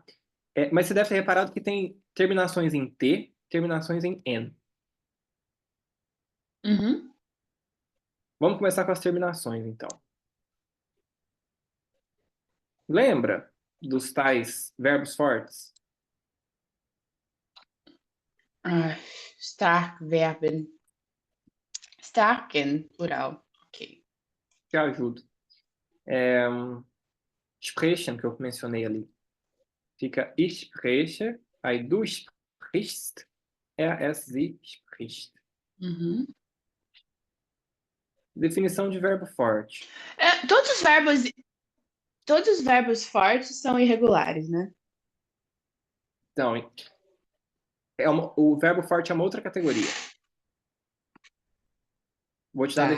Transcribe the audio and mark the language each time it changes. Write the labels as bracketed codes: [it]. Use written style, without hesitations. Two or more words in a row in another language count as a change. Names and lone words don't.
[pt] Mas você deve ter reparado que tem terminações em T, terminações em N. uhum. Vamos começar com as terminações, então. Lembra dos tais verbos fortes? [de] Ah, stark verben. Starken, [pt] plural. Ok. Te ajudo. É, sprechen, que eu mencionei ali. [de] Fica ich spreche, aí du sprichst, sie spricht. Uhum. [pt] Definição de verbo forte. É, todos os verbos fortes são irregulares, né? Então, o verbo forte é uma outra categoria. Vou te dar a